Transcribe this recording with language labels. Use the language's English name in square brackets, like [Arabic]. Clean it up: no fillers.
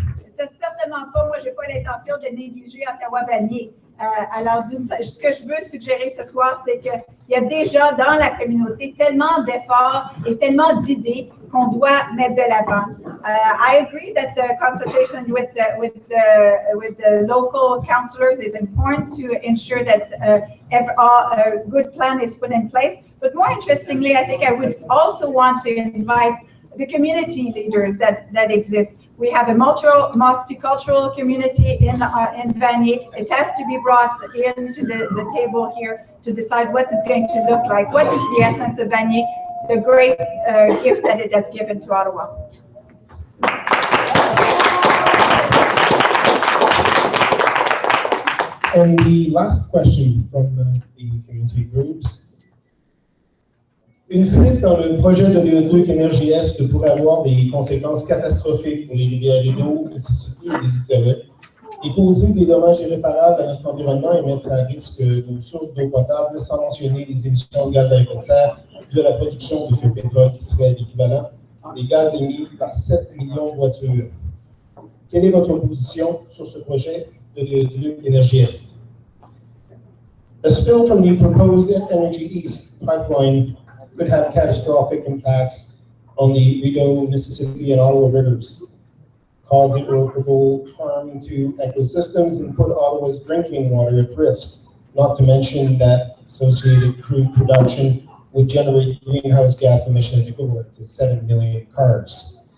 [French] C'est certainement pas, moi, j'ai pas l'intention de négliger Ottawa Vanier. Alors, ce que je veux suggérer ce soir, c'est qu'il y a déjà dans la communauté tellement d'efforts et tellement d'idées qu'on doit mettre de l'avant. [English] I agree that the consultation with the local councillors is important to ensure that a good plan is put in place. But more interestingly, I think I would also want to invite the community leaders that exist. We have a multicultural community in Vanier. It has to be brought into the table here to decide what it's going to look like. What is the essence of Vanier? The great gift that it has given to Ottawa. And the last question from the community groups. [French] Une fuite dans le projet de l'électrique énergie Est pourrait avoir des conséquences catastrophiques pour les rivières et d'eau, le Mississippi et des Outaouais, et causer des dommages irréparables à notre environnement et mettre à risque nos sources d'eau potable, sans mentionner les émissions de gaz à effet de serre dues à la production de ce pétrole qui serait l'équivalent des gaz émis par 7 millions de voitures. Quelle est votre position sur ce projet de l'électrique énergie Est? [English] A spill from the proposed Energy East pipeline could have catastrophic impacts on the Rideau, Mississippi, and Ottawa rivers, cause irreparable harm to ecosystems, and put Ottawa's drinking water at risk, not to mention that associated crude production would generate greenhouse gas emissions equivalent to 7 million cars.